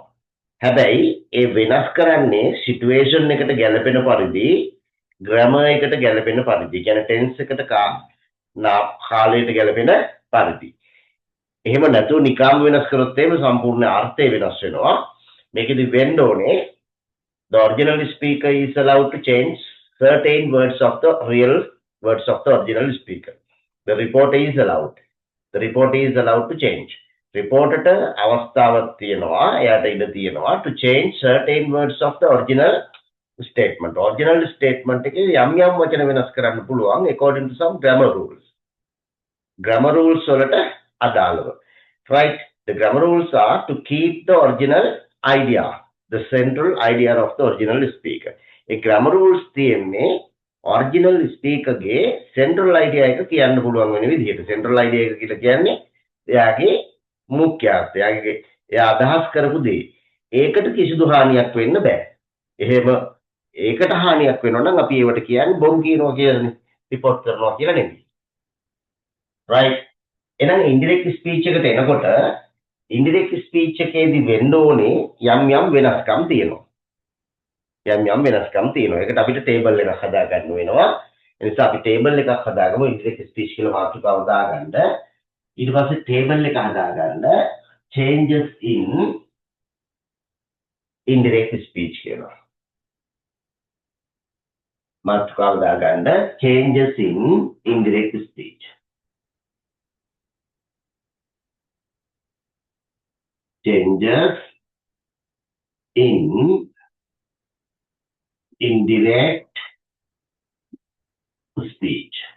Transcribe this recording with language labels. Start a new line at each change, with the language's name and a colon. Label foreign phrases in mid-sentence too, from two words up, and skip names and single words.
Sinhala: හැබැයි ඒ වෙනස් කරන්නේ සිටුේෂන් එකට ගැලපෙන පරිදි ග්‍රැමර් එකට ගැලපෙන පරිදි කියන්නේ ටෙන්ස් එකට කාලයට ගැලපෙන පරිදි. එහෙම නැතුව නිකම් වෙනස් කරොත් එහෙම සම්පූර්ණ අර්ථය වෙනස් වෙනවා. මේකෙදි වෙන්න ඕනේ
English: the original speaker is allowed to change certain words of the real words of the original speaker. The reporter is allowed. The reporter is allowed to change. Reporter
Sinhala: අවස්ථාවක් තියෙනවා එයාට ඉඩ තියෙනවා
English: to change certain words of the original statement. Original statement
Sinhala: එකේ යම් වචන වෙනස් කරන්න පුළුවන්
English: according to some grammar rules. Grammar rules
Sinhala: වලට අදාළව.
English: Right? The grammar rules are to keep the original idea, the central idea of the original speaker.
Sinhala: ඒ
English: grammar rules
Sinhala: තියෙන්නේ
English: original speaker
Sinhala: ගේ
English: central idea
Sinhala: එක කියන්න පුළුවන් වෙන විදිහට.
English: Central idea
Sinhala: එක කියලා කියන්නේ එයාගේ මුඛ්‍යාර්ථය. එයා අදහස් කරපු දේ. ඒකට කිසිදු හානියක් වෙන්න බෑ. එහෙම ඒකට හානියක් වෙනවා නම් අපි ඒවට කියන්නේ බොරු කියනවා කියලානේ. රිපෝට් කරනවා කියලා නෙමෙයි. right? එහෙනම්
English: indirect speech
Sinhala: එකට එනකොට
English: indirect speech
Sinhala: එකේදී වෙන්න ඕනේ යම් වෙනස්කම් තියෙනවා. ඒකට අපිට table එකක් හදා ගන්න වෙනවා. ඒ නිසා අපි table එකක් හදාගමු
English: indirect speech
Sinhala: කියලා මාතෘකාව දාගන්න. ඊට පස්සේ table එක හදාගන්න
English: changes in indirect speech
Sinhala: කියලා. මාතෘකාව දාගන්න
English: changes in indirect speech. Changes in indirect speech.